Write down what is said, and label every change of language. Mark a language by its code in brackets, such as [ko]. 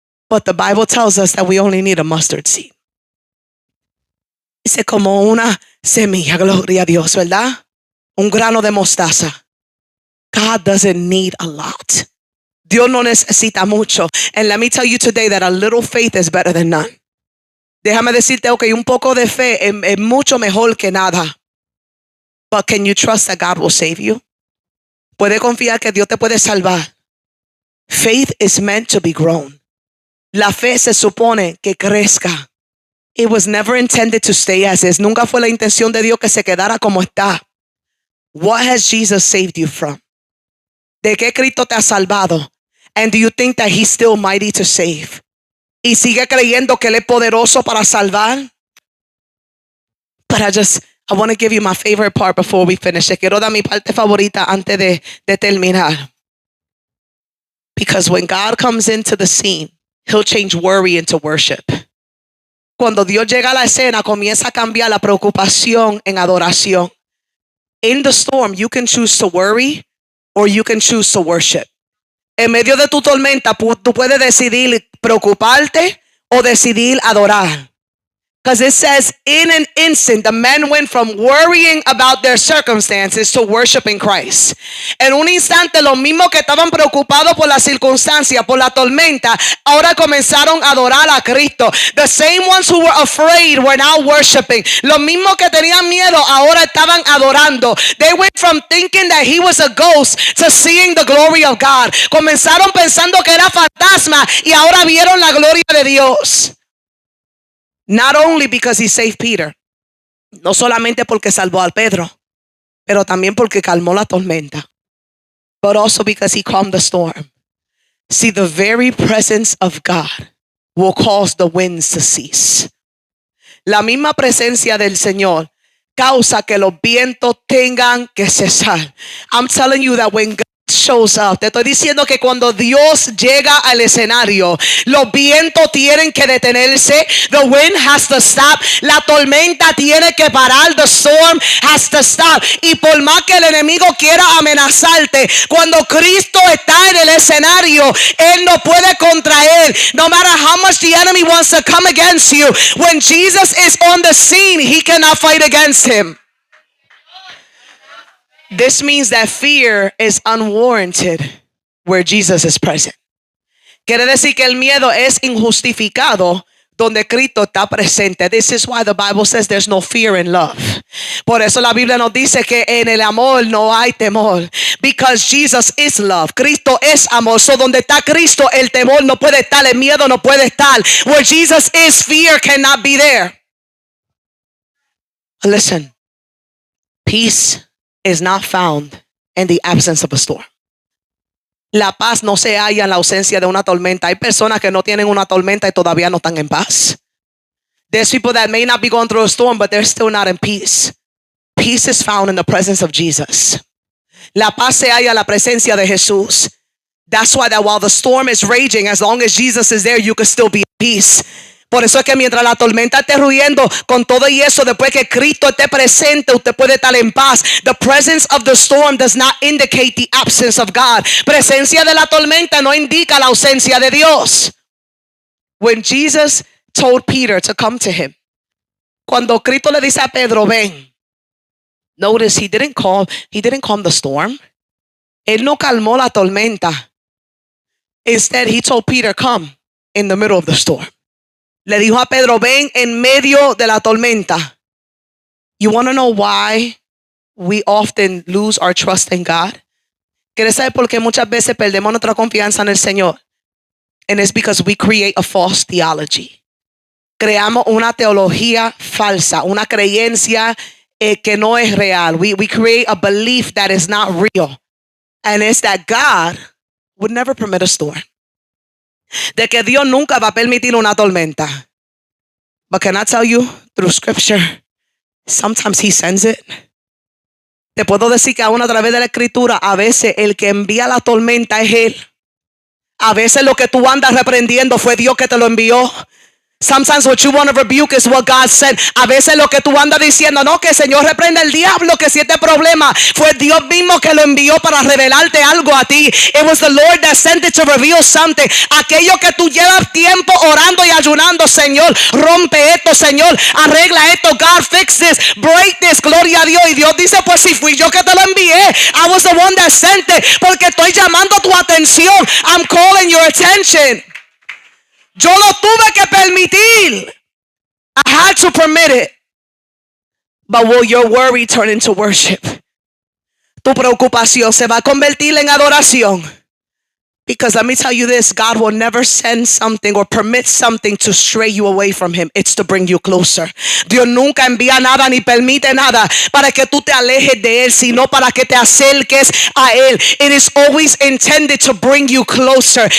[en] But the Bible tells us that we only need a mustard seed. [es] Dice como una semilla, gloria a Dios, ¿verdad? Un grano de mostaza. [en] God doesn't need a lot. [es] Dios no necesita mucho. [en] And let me tell you today that a little faith is better than none. [es] Déjame decirte, okay, un poco de fe es mucho mejor que nada. [en] But can you trust that God will save you? [es] Puede confiar que Dios te puede salvar. [en] Faith is meant to be grown. [es] La fe se supone que crezca. [en] It was never intended to stay as is. [es] Nunca fue la intención de Dios que se quedara como está. [en] What has Jesus saved you from? [es] ¿De qué Cristo te ha salvado? [en] And do you think that he's still mighty to save? [es] Y sigue creyendo que él es poderoso para salvar. [en] But I want to give you my favorite part before we finish. [es] Te quiero dar mi parte favorita antes de terminar. [en] Because when God comes into the scene, he'll change worry into worship. [es] Cuando Dios llega a la escena, comienza a cambiar la preocupación en adoración. [en] In the storm, you can choose to worry or you can choose to worship. [es] En medio de tu tormenta, tú puedes decidir preocuparte o decidir adorar. [en] Because it says, in an instant, the men went from worrying about their circumstances to worshiping Christ. [es] En un instante, los mismos que estaban preocupados por la circunstancia, por la tormenta, ahora comenzaron a adorar a Cristo. [en] The same ones who were afraid were now worshiping. [es] Los mismos que tenían miedo, ahora estaban adorando. [en] They went from thinking that he was a ghost to seeing the glory of God. [es] Comenzaron pensando que era fantasma y ahora vieron la gloria de Dios. [en] Not only because he saved Peter, [es] no solamente porque salvó a Pedro, pero también porque calmó la tormenta, [en] but also because he calmed the storm. See, the very presence of God will cause the winds to cease. [es] La misma presencia del Señor causa que los vientos tengan que cesar. [en] I'm telling you that when God shows up, [es] te estoy diciendo que cuando Dios llega al escenario, los vientos tienen que detenerse. [en] The wind has to stop. [es] La tormenta tiene que parar. [en] The storm has to stop. [es] Y por más que el enemigo quiera amenazarte, cuando Cristo está en el escenario, él no puede contraer. [en] No matter how much the enemy wants to come against you, when Jesus is on the scene, he cannot fight against him. This means that fear is unwarranted where Jesus is present. [es] Quiere decir que el miedo es injustificado donde Cristo está presente. [en] This is why the Bible says there's no fear in love. [es] Por eso la Biblia nos dice que en el amor no hay temor. [en] Because Jesus is love. [es] Cristo es amor. So donde está Cristo, el temor no puede estar, el miedo no puede estar. [en] Where Jesus is, fear cannot be there. Listen, peace is not found in the absence of a storm. [es] La paz no se halla en la ausencia de una tormenta. Hay personas que no tienen una tormenta y todavía no están en paz. [en] There's people that may not be going through a storm, but they're still not in peace. Peace is found in the presence of Jesus. [es] La paz se halla en la presencia de Jesús. [en] That's why that while the storm is raging, as long as Jesus is there, you can still be at peace. [es] Por eso es que mientras la tormenta esté rugiendo, con todo y eso, después que Cristo esté presente, usted puede estar en paz. [en] The presence of the storm does not indicate the absence of God. [es] Presencia de la tormenta no indica la ausencia de Dios. [en] When Jesus told Peter to come to him, [es] cuando Cristo le dice a Pedro, ven, [en] notice he didn't calm the storm. [es] Él no calmó la tormenta. [en] Instead, he told Peter, come in the middle of the storm. [es] Le dijo a Pedro, ven en medio de la tormenta. [en] You want to know why we often lose our trust in God? [es] ¿Quieres saber por qué muchas veces perdemos nuestra confianza en el Señor? [en] And it's because we create a false theology. [es] Creamos una teología falsa, una creencia que no es real. [en] We create a belief that is not real. And it's that God would never permit a storm. [es] De que Dios nunca va a permitir una tormenta. [en] But can I tell you through scripture, sometimes he sends it. [es] Te puedo decir que aún a través de la escritura, a veces el que envía la tormenta es Él. A veces lo que tú andas reprendiendo fue Dios que te lo envió. [en] Sometimes what you want to rebuke is what God said. [es] A veces lo que tú andas diciendo, no, que el Señor reprenda el diablo, que si este problema fue Dios mismo que lo envió para revelarte algo a ti. [en] It was the Lord that sent it to reveal something. [es] Aquello que tú llevas tiempo orando y ayunando, Señor, rompe esto, Señor, arregla esto, [en] God fix this, break this, [es] gloria a Dios. Y Dios dice, pues si fui yo que te lo envié, [en] I was the one that sent it, [es] porque estoy llamando tu atención. [en] I'm calling your attention. [es] Yo lo tuve que permitir. [en] I had to permit it. But will your worry turn into worship? [es] Tu preocupación se va a convertir en adoración. [en] Because let me tell you this, God will never send something or permit something to stray you away from Him. It's to bring you closer. [es] Dios nunca envía nada ni permite nada para que tú te alejes de Él, sino para que te acerques a Él. [en] It is always intended to bring you closer.